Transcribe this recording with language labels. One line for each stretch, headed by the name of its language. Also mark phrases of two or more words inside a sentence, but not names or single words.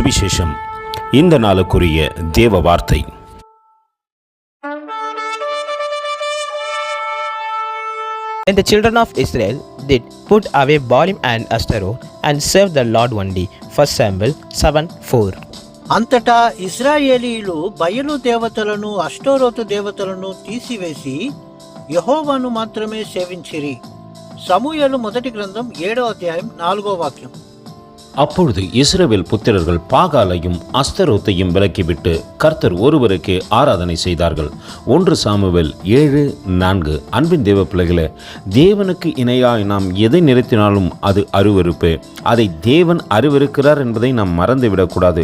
Tamil: சுவிசேஷம். இந்த நாளுக்குரிய தேவ வார்த்தை.
English: When the children of Israel did put away Baalim and Ashtaroth and served the Lord only. 1 Samuel 7:4.
Telugu: అంతటా ఇశ్రాయేలీయులు బయలు దేవతలను అష్టోరోతు దేవతలను తీసివేసి యెహోవాను మాత్రమే సేవించిరి. సమూయేలు మొదటి గ్రంథం 7వ అధ్యాయం 4వ వాక్యం.
Tamil: அப்பொழுது இஸ்ரவேல் புத்திரர்கள் பாகாலையும் அஸ்தரோத்தையும் விலக்கிவிட்டு கர்த்தர் ஒருவருக்கே ஆராதனை செய்தார்கள். 1 சாமுவேல் 7:4. அன்பின் தேவ பிள்ளைகளே, தேவனுக்கு இணையாய் நாம் எதை நிறுத்தினாலும் அது அருவருப்பு. அதை தேவன் அருவருக்கிறார் என்பதை நாம் மறந்துவிடக்கூடாது.